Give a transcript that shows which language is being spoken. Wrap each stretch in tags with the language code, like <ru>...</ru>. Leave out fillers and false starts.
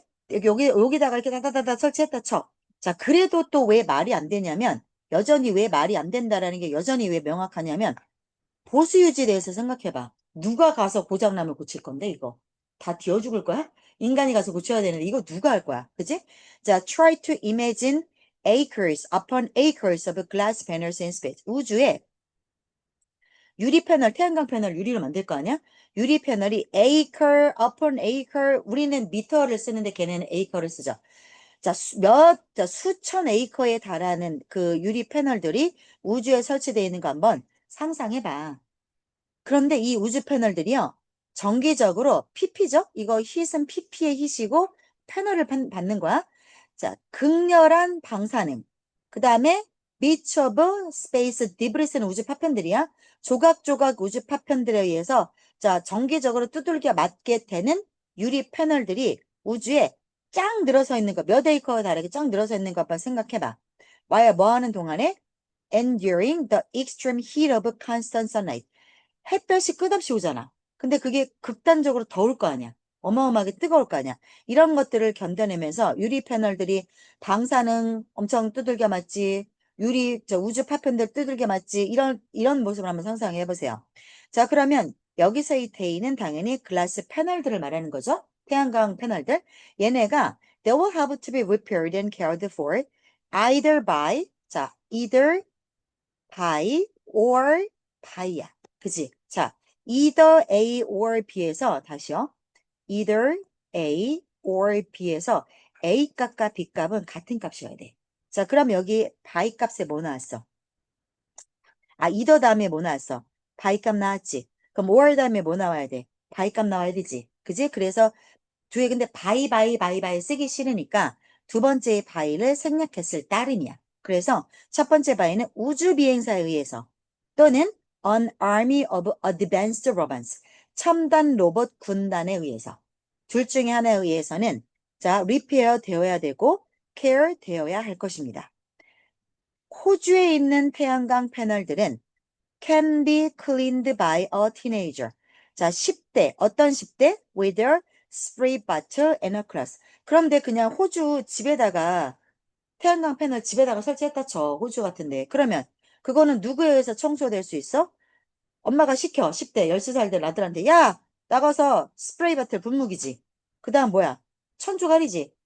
<ko>여기다가 이렇게 다다다다 설치했다 쳐. 자, 그래도 또 왜 말이 안 되냐면 여전히 왜 말이 안 된다라는 게 여전히 왜 명확하냐면 보수 유지에 대해서 생각해봐. 누가 가서 고장나면 고칠 건데, 이거. 다 뒤어 죽을 거야? 인간이 가서 고쳐야 되는데, 이거 누가 할 거야? 그지?</ko> <en>자, try to imagine acres upon acres of glass panels in space.</en> <ko>우주에 유리 패널, 태양광 패널 유리로 만들 거 아니야? 유리 패널이</ko> <en>acre upon acre,</en> <ko>우리는 미터를 쓰는데 걔네는 acre를 쓰죠. 자, 수천 에이커에 달하는 그 유리 패널들이 우주에 설치되어 있는 거 한번 상상해봐. 그런데 이 우주 패널들이요. 정기적으로 PP죠? 이거 hit은 PP의 hit이고 패널을 받는 거야. 자, 극렬한 방사능. 그 다음에</ko> <en>beach of space debris</en> <ko>는 우주 파편들이야. 조각조각 우주 파편들에 의해서 자, 정기적으로 두들겨 맞게 되는 유리 패널들이 우주에 쫙 늘어서 있는 거, 몇 에이커에 달하게 쫙 늘어서 있는 거 한번 생각해봐. 와야 뭐 하는 동안에</ko> <en>enduring the extreme heat of constant sunlight.</en> <ko>햇볕이 끝없이 오잖아. 근데 그게 극단적으로 더울 거 아니야. 어마어마하게 뜨거울 거 아니야. 이런 것들을 견뎌내면서 유리 패널들이 방사능 엄청 두들겨 맞지. 우주 파편들 두들겨 맞지. 이런 모습을 한번 상상해 보세요. 자, 그러면 여기서 이 데이는 당연히 글라스 패널들을 말하는 거죠. 태양광 패널들. 얘네가</ko> <en>they will have to be repaired and cared for either by, 자, either by or by야.</en> <ko>그지? 자, either A or B에서 다시요. either A or B에서 A 값과 B 값은 같은 값이어야 돼. 자, 그럼 여기 by 값에 뭐 나왔어? 아, either 다음에 뭐 나왔어? by 값 나왔지? 그럼 or 다음에 뭐 나와야 돼? by 값 나와야 되지? 그지? 그래서 뒤에 근데 by 쓰기 싫으니까 두 번째 by를 생략했을 따름이야. 그래서 첫 번째 by는 우주 비행사에 의해서 또는</ko> <en>an army of advanced robots</en> <ko>첨단 로봇 군단에 의해서 둘 중에 하나에 의해서는 자 repair 되어야 되고 care 되어야 할 것입니다. 호주에 있는 태양광 패널들은</ko> <en>can be cleaned by a teenager.</en> <ko>자, 10대. 어떤 10대?</ko> <en>With a spray bottle and a cloth.</en> <ko>그런데 그냥 호주 집에다가 태양광 패널 집에다가 설치했다 쳐. 호주 같은데. 그러면 그거는 누구에 의해서 청소될 수 있어? 엄마가 시켜. 10대, 13살 된 아들한테. 야! 나가서 스프레이 바틀 분무기지. 그 다음 뭐야? 천주갈이지.</ko>